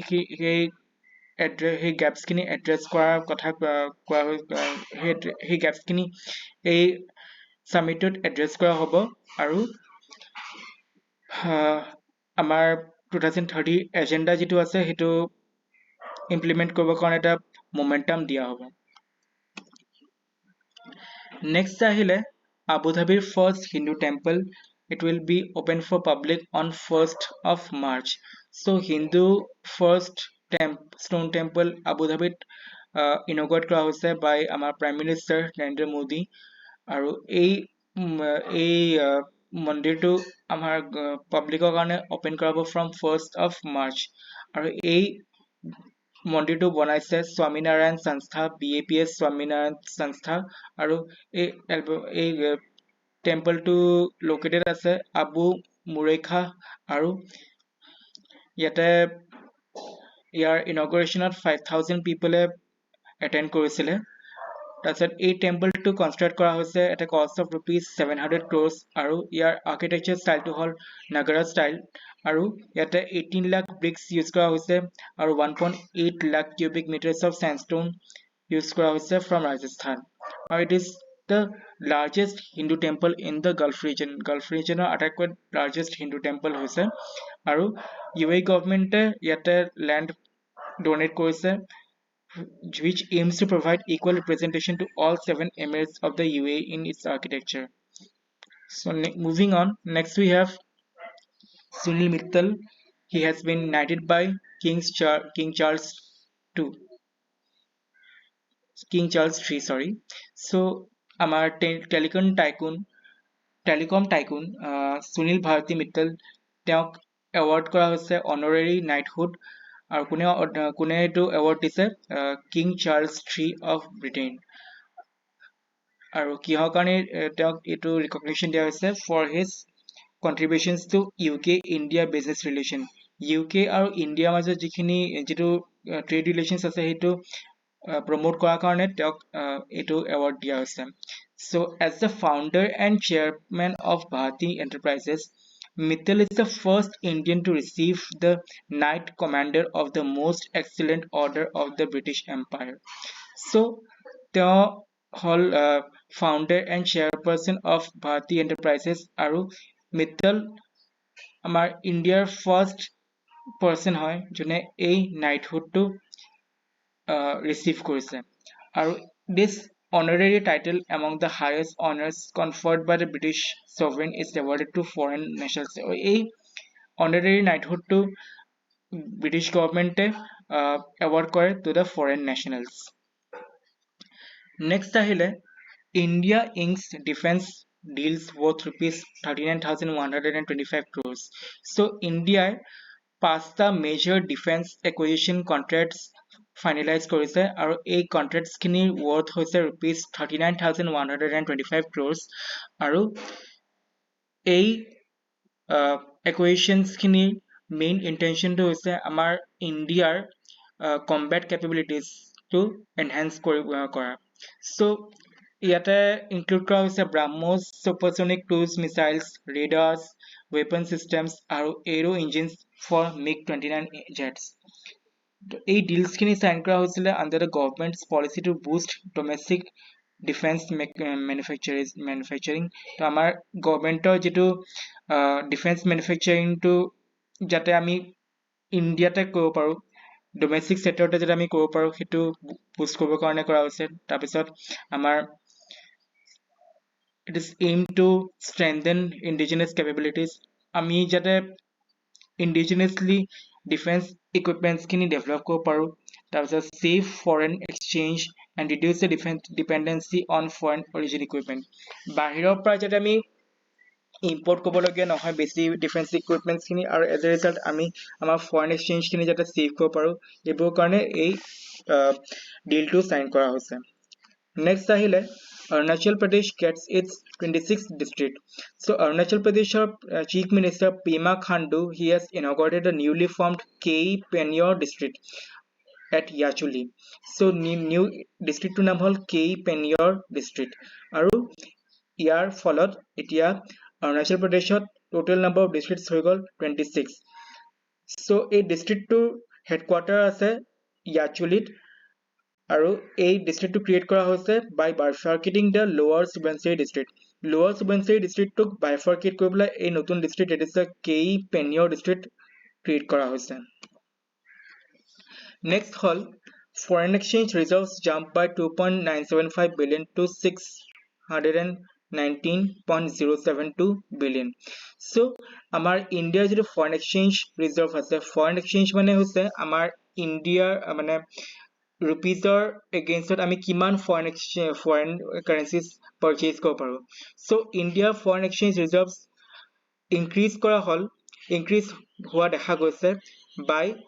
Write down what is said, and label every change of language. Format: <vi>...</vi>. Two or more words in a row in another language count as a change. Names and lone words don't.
<as>সেই গেপছখিনি এড্ৰেছ কৰাৰ কথা কোৱা হৈ সেই গেপছখিনি এই ছামিটত এড্ৰেছ কৰা হ'ব, আৰু আমাৰ 2030 এজেণ্ডা যিটো আছে সেইটো ইমপ্লিমেণ্ট কৰিবৰ কাৰণে এটা মোমেণ্টাম দিয়া হ'ব।</as> <en>নেক্সট আহিলে আবু ধাবিৰ first Hindu temple, it will be open for public on 1st of March. So Hindu first stone temple</en> <as>আবু ধাবিত ইনগ্ৰেট কৰা হৈছে বাই আমাৰ</as> <en>Prime Minister</en> <as>নৰেন্দ্ৰ মোদী, আৰু এই মন্দিৰটো আমাৰ পাব্লিকৰ কাৰণে অপেন কৰাব</as> <en>from 1st of March,</en> <as>আৰু এই মন্দিৰটো বনাইছে স্বামীনাৰায়ণ সংস্থা, BAPS স্বামীনাৰায়ণ সংস্থা, আৰু এই টেম্পলটো লোকেটেড আছে আবু মুৰেখা, আৰু ইয়াতে ইয়াৰ ইনগ্ৰেশ্যনত 5,000 পিপলে এটেণ্ড কৰিছিলে। তাৰপিছত এই টেম্পলটো কনষ্ট্ৰাক্ট কৰা হৈছে এটা</as> <en>cost of ₹700 crores,</en> <as>আৰু ইয়াৰ আৰ্কিটেকচাৰ ষ্টাইলটো হ'ল নাগাৰা ষ্টাইল, আৰু ইয়াতে 18 লাখ ব্ৰিক্স ইউজ কৰা হৈছে, আৰু 1.8 লাখ</as> <en>cubic meters of sandstone</en> <as>ইউজ কৰা হৈছে ফ্ৰম ৰাজস্থান, আৰু</as> <en>it is the largest Hindu temple in the Gulf region.</en> <as>Gulf region আটাইতকৈ</as> <en>largest Hindu temple</en> <as>হৈছে আৰু</as> <en>UAE government</en> <as>ইয়াতে</as> <en>land donate</en> <as>কৰিছে</as> <en>which aims to provide equal representation to all 7 emirates of the UAE in its architecture. So moving on, next we have Sunil Mittal. He has been knighted by King Charles II. King Charles III, sorry. So</en> <as>আমাৰ</as> <en>telecom tycoon</en> <as>সুনীল ভাৰতী মিত্তল তেওঁক এৱাৰ্ড কৰা হৈছে</as> <en>honorary knighthood</en> <as>আৰু কোনে এইটো এৱাৰ্ড দিছে কিং চাৰ্লছ III অফ ব্ৰিটেইন আৰু কিহৰ কাৰণে তেওঁক এইটো ৰিকগনিশ্যন দিয়া হৈছে</as> <en>for his contributions to UK India business relation.</en> <as>UK আৰু ইণ্ডিয়াৰ মাজত যিটো</as> <en>trade relations</en> <as>আছে সেইটো promote কৰাৰ কাৰণে তেওঁক এইটো এৱাৰ্ড দিয়া হৈছে.</as> <en>So as the founder and chairman of Bharti Enterprises, Mittal is the first Indian to receive the Knight Commander of the Most Excellent Order of the British Empire.</en> <as>So তেওঁ হ'ল</as> <en>founder and chairperson of Bharti Enterprises</en> <as>আৰু Mittal আমাৰ ইণ্ডিয়াৰ</as> <en>first person</en> <as>হয় যোনে এই নাইটহুডটো receive কৰিছে আৰু</as> <en>this honorary title among the highest honors conferred by the British sovereign is awarded to foreign nationals.</en> <as>এই</as> <en>honorary knighthood to British government</en> <as>award কৰে</as> <en>to the foreign nationals. Next আহিলে India inks defense deals worth rupees 39,125 crores.</en> <as>So India পাঁচটা</as> <en>major defense acquisition contracts finalize</en> <as>কৰিছে আৰু এই contracts খিনিৰ worth হৈছে</as> <en>rupees 39,125 crores</en> <as>আৰু এই acquisitions খিনিৰ</as> <en>main intention</en> <as>টো হৈছে আমাৰ ইণ্ডিয়াৰ</as> <en>combat capabilities to enhance</en> <as>কৰা. So ইয়াতে include কৰা হৈছে BrahMos</as> <en>supersonic cruise missiles, radars, weapon systems আৰু aero engines for MiG-29 jets.</en> <as>এই deals খিনি sign কৰা হৈছিলে</as> <en>under the government's policy to boost domestic defense manufacturing.</en> <as>তো আমাৰ গভৰ্ণমেণ্টৰ যিটো</as> <en>defense manufacturingটো</en> <as>যাতে আমি ইণ্ডিয়াতে কৰিব পাৰোঁ ডমেষ্টিক ছেক্টৰতে যাতে আমি কৰিব পাৰোঁ সেইটো বুষ্ট কৰিবৰ কাৰণে কৰা হৈছে তাৰপিছত আমাৰ</as> <en>it is aimed to strengthen indigenous capabilities</en> <as>আমি যাতে indigenously</as> <en>defense equipments</en> <as>খিনি develop কৰিব পাৰোঁ তাৰপিছত</as> <en>save foreign exchange and reduce the defense dependency on foreign origin equipment</en> <as>বাহিৰৰ পৰা যাতে আমি import কৰিবলগীয়া নহয় বেছি</as> <en>defense equipments</en> <as>খিনি আৰু</as> <en>as a result</en> <as>আমি আমাৰ</as> <en>foreign exchange</en> <as>খিনি যাতে save কৰিব পাৰোঁ এইবোৰ কাৰণে এই deal টো sign কৰা হৈছে next আহিলে Arunachal Pradesh</as> <en>gets its 26th district. So Arunachal Pradesh Chief Minister Pema Khandu he has inaugurated a newly formed Kei Penyor district at Yachuli. So new district to</en> <as>নাম হল</as> <en>Kei Penyor district.</en> <as>আৰু ইয়াৰ ফলত এতিয়া Arunachal Pradeshত</as> <en>total number of districts</en> <as>হৈ গল 26. So এই district টো headquarter আছে Yachulit. আৰু এই ডিস্ট্ৰিক্টটো ক্ৰিয়েট কৰা হৈছে</as> <en>by bifurcating the lower Subansiri district.</en> <as>Lower Subansiri district টোক bifurcate কৰি পেলাই এই নতুন ডিস্ট্ৰিক্ট</as> <en>it is a Kei Penyor district</en> <as>ক্ৰিয়েট কৰা হৈছে.</as> <en>Next হল foreign exchange reserves jump by 2.975 billion to 619.072 billion.</en> <as>So আমাৰ ইণ্ডিয়াৰ যিটো</as> <en>foreign exchange reserve</en> <as>আছে</as> <en>foreign exchange</en> <as>মানে হৈছে আমাৰ ইণ্ডিয়াৰ মানে rupees against আমি কিমান</as> <en>foreign currencies purchase</en> <as>কৰিব পাৰো</as> <en>so India foreign exchange reserves increase</en> <as>হোৱা দেখা গৈছে by</as>